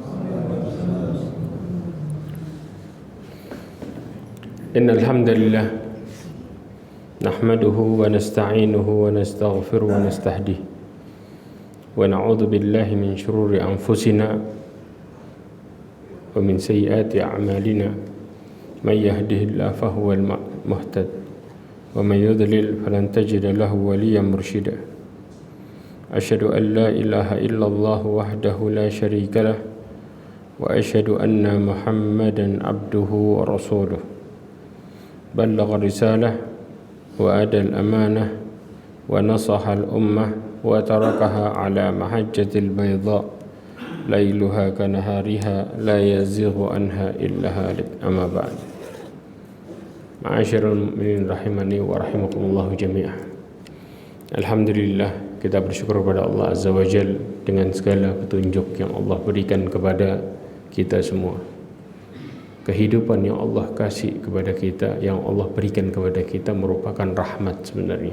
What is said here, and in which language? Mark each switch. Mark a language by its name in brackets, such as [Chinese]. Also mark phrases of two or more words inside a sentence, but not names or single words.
[Arabic] إن الحمد لله نحمده ونستعينه ونستغفره ونستهديه ونعوذ بالله من شرور أنفسنا ومن سيئات أعمالنا من يهده الله فهو المهتد ومن يضلل فلن تجد له وليا مرشدا. أشهد أن لا إله إلا الله وحده لا شريك له وأشهد أن محمدا عبده ورسوله. بلغ الرسالة وأدى الأمانة ونصح الأمة وتركها على المحجة البيضاء ليلها كنهارها لا يزيغ عنها إلا هالك. أما بعد. معاشر المؤمنين رحمني ورحمكم الله جميعا. [Indonesian] Alhamdulillah, kita bersyukur kepada Allah [Arabic] عز وجل [Indonesian] dengan segala petunjuk yang Allah berikan kepada kita semua. Kehidupan yang Allah kasih kepada kita, yang Allah berikan kepada kita merupakan rahmat sebenarnya.